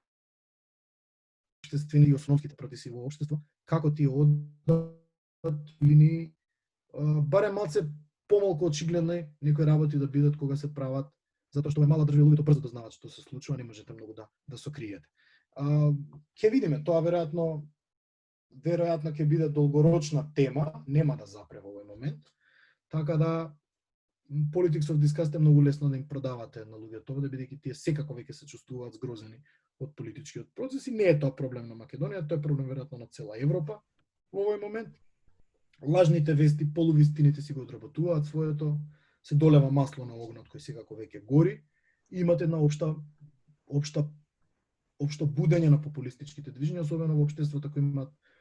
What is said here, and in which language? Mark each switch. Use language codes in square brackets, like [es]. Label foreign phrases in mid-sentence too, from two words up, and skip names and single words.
[mk] општествени и основските процеси во општество, како тие одат или ни барем малце помалку очигледни некои работи да бидат кога се прават, затоа што е мала држава, луѓето брзо да знаат што се случува, не можете многу да сокриете. Ќе видиме, тоа веројатно ќе биде долгорочна тема, нема да запре во овој момент. Така да [en] politics of disgust [mk] е многу лесно да им продавате на луѓето, да бидејќи тие секако веќе се чувствуваат згрозени од политичкиот процес и не е тоа проблем на Македонија, тоа е проблем веројатно на цела Европа во овој момент. Лажните вести, полувистините си го одработуваат своето, се долева масло на огнот кој секако веќе гори и имате една општо будење на популистичките движења, особено во општеството кои имаат